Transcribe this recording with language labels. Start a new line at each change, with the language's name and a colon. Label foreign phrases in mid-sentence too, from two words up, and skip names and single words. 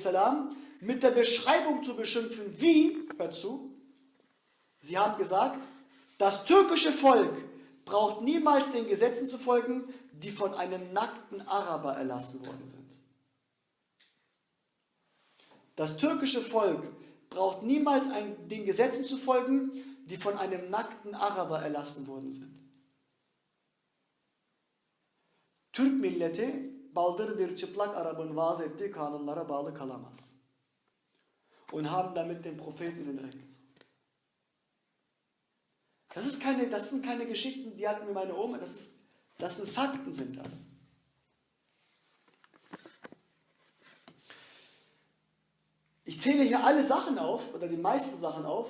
German: mit der Beschreibung zu beschimpfen, wie, hört zu, sie haben gesagt, das türkische Volk braucht niemals den Gesetzen zu folgen, die von einem nackten Araber erlassen worden sind. Das türkische Volk braucht niemals den Gesetzen zu folgen, die von einem nackten Araber erlassen worden sind.
Turkish: Türk milleti baldır bir çıplak Arap'ın vaaz ettiği kanunlara bağlı kalamaz.
German: Und haben damit den Propheten in den Dreck gezogen. Das sind keine Geschichten, die hatten mir meine Oma, das sind Fakten, sind das. Ich zähle hier alle Sachen auf, oder die meisten Sachen auf.